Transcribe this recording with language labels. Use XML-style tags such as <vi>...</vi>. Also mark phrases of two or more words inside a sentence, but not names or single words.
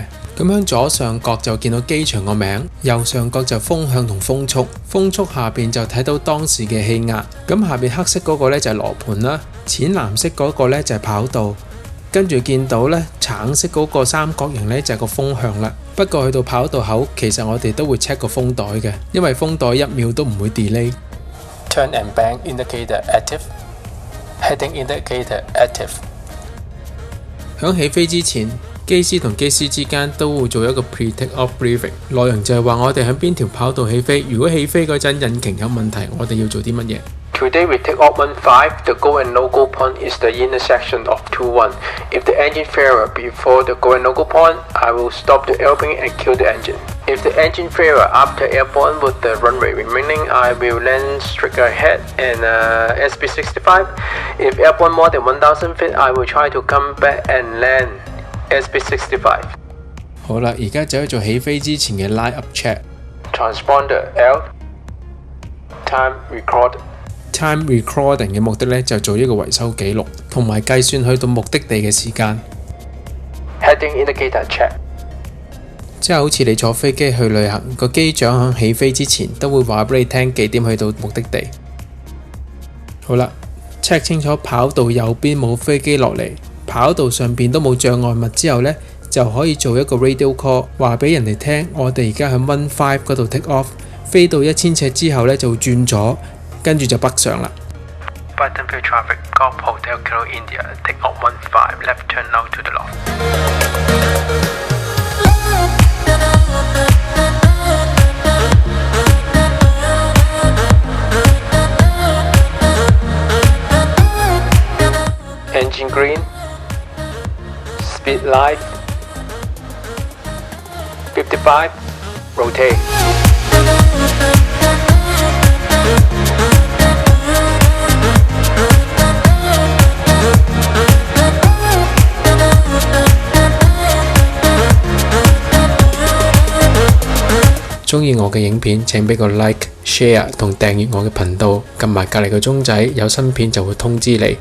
<yue>咁喺左上角就見到機場個名，右上角就風向同風速，風速下邊就睇到當時嘅氣壓。咁下邊黑色嗰個呢就係羅盤啦，淺藍色嗰個呢就係跑道。跟住見到呢橙色嗰個三角形呢，就係個風向啦。不過去到跑道口，其實我哋都會 check 個風袋嘅，因為風袋1秒都唔會 delay。</yue> <en>Turn and bank indicator active, heading indicator active。</en> <yue>響起飛之前，機師同機師之間都會做一個</yue> <en>pre-take off briefing，</en> <yue>內容就係話我哋喺邊條跑道起飛，如果起飛嗰陣引擎有問題，我哋要做啲乜嘢。</yue> <en>Today we take off 15. The go and no go point is the intersection of 21. If the engine failure before the go and no go point, I will stop the airplane and kill the engine. If the engine failure after airborne with the runway remaining, I will land straight ahead and SB65. If airborne more than 1,000 feet, I will try to come back and land SB65.</en> <yue>好啦，而家就去做起飛之前嘅</yue> <en>line up check。 Transponder L. Time record。 Time recording</en> <yue>嘅目的咧，就做一個維修記錄，同埋計算去到目的地嘅時間。</yue> <en>Heading indicator check，</en> <yue>即係好似你坐飛機去旅行，個機長喺起飛之前都會話俾你聽幾點去到目的地。好啦 ，check 清楚跑道右邊冇飛機落嚟，跑道上邊都冇障礙物之後呢，就可以做一個</yue> <en>radio call，</en> <yue>話俾人哋聽，我哋而家喺15嗰度</yue> <en>take off，</en> <yue>飛到1000尺之後呢，就轉左。跟住就北上啦。</yue> <en>Buttonfield traffic, Golf Hotel Kilo India, take off 15, left turn now to the left. Engine green, speed light, 55, rotate.</en> <yue>鍾意我嘅影片，請俾個 like、share 同訂閱我嘅頻道，撳埋隔離個鐘仔，有新片就會通知你。</yue>